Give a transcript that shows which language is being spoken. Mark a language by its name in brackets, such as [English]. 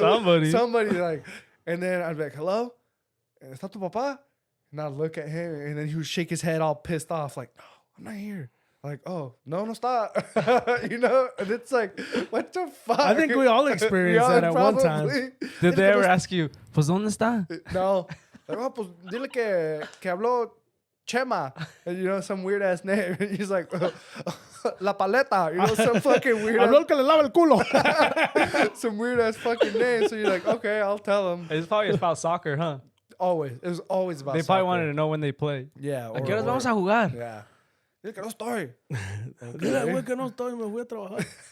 [English] Somebody and then I'd be like, "Hello? [Spanish] ¿Está tu papá?" [English] And I'd look at him, and then he would shake his head all pissed off, like, "No, I'm not here." Like, "Oh, no, stop." And it's like, what the fuck? I think we all experienced that at one time. Did they ever ask you, [Spanish] pues dónde está? [English] No. [Spanish] Like, "Oh, pues dile que habló Chema." [English] And, some weird ass name. And he's like, La Paleta. Some fucking weird [Spanish] Habló el que le lava el culo. [English] some weird ass fucking name. So you're like, okay, I'll tell him. It's probably about soccer, huh? always about. They probably wanted to know when they play. Yeah. [Spanish] ¿A qué horas vamos a jugar? Yeah. Dile que no estoy. Dile, güey, que no estoy, me voy a trabajar.